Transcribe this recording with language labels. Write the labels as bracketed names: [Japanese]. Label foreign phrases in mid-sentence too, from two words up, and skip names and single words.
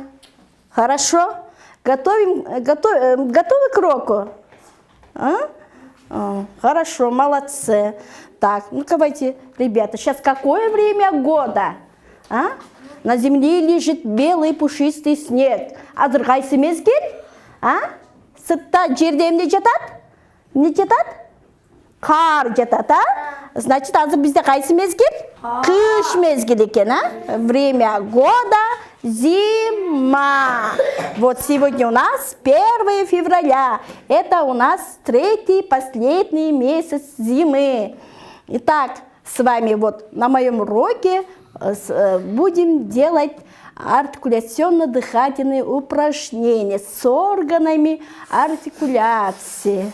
[Russian] Хорошо? Готовы к уроку? Хорошо, молодцы. Так, ну давайте, ребята, сейчас какое время года? На земле лежит белый пушистый снег. [Kyrgyz] Азыр кайсы мезгил? Сыртта жерде эмне жатат? Не жатат? Кар жатат, Значит, азыр бизде кайсы мезгил? Кыш мезгили экен, [Russian] Время года Зима. Вот сегодня у нас 1 февраля. Это у нас 3-й, последний месяц зимы. Итак, с вами вот на моем уроке будем делать артикуляционно-дыхательные упражнения с органами артикуляции.